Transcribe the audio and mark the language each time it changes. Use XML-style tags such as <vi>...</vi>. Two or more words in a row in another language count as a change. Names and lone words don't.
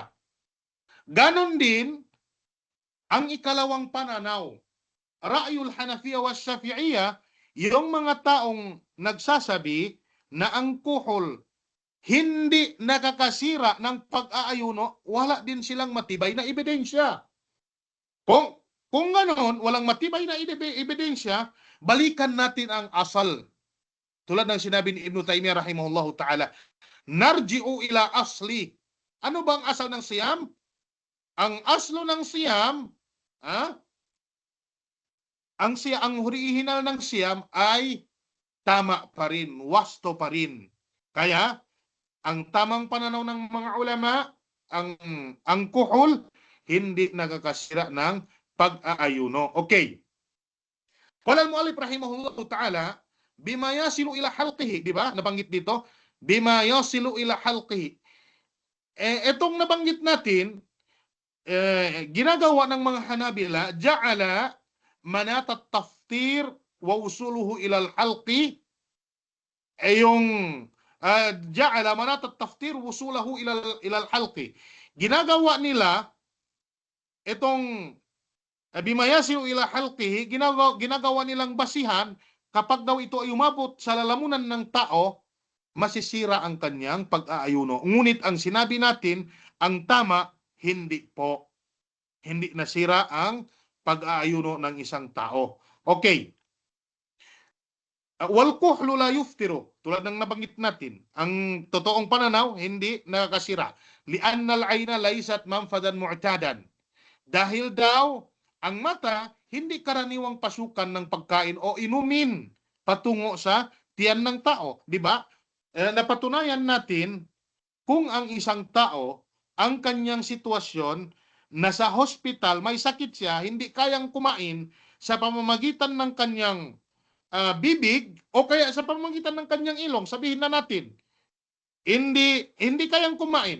<tl>Ganon din ang ikalawang pananaw,</tl> <ar>رأي الحنفية والشافعية,</ar> <tl>yung mga taong nagsasabi na ang kuhol hindi nakakasira ng pag-aayuno, wala din silang matibay na ebidensya. Kung ganoon, walang matibay na ebidensya, balikan natin ang asal. Tulad ng sinabi ni Ibn Taymiyyah</tl> <ar>رحمه الله تعالى نرجع إلى الأصل.</ar> <tl>Ano bang asal ng siyam? Ang aslo ng siyam, ang original ng siyam ay tama pa rin, wasto pa rin. Kaya, ang tamang pananaw ng mga ulama, ang kuhol, hindi nakakasira ng pag-aayuno. Okay.</tl> <ar>قال المؤلف رحمه الله تعالى بما يصل إلى حلقه,</ar> <tl>di ba? Nabanggit dito,</tl> <ar>بما يصل إلى حلقه.</ar> <tl>Etong nabanggit natin, ginagawa ng mga Hanabila,</tl> <ar>جعل مناط التفطير وصوله إلى الحلق, yung جعل مناط التفطير وصوله إلى الحلق.</ar> <tl>Ginagawa nila itong</tl> <ar>بما يصل إلى حلقه,</ar> <tl>ginagawa nilang basihan kapag daw ito ay umabot sa lalamunan ng tao, masisira ang kanyang pag-aayuno. Ngunit ang sinabi natin, ang tama, hindi po. Hindi nasira ang pag-aayuno ng isang tao.</tl> <ar>Okay. والكحل لا يفطر.</ar> <tl>Tulad ng nabanggit natin, ang totoong pananaw, hindi nakakasira.</tl> <ar>لأن العين ليست منفذا معتادا.</ar> <tl>Dahil daw, ang mata, hindi karaniwang pasukan ng pagkain o inumin patungo sa tiyan ng tao. Di ba? Napatunayan natin kung ang isang tao, ang kanyang sitwasyon, nasa hospital, may sakit siya, hindi kayang kumain sa pamamagitan ng kanyang bibig o kaya sa pamamagitan ng kanyang ilong, sabihin na natin, hindi kayang kumain.</tl>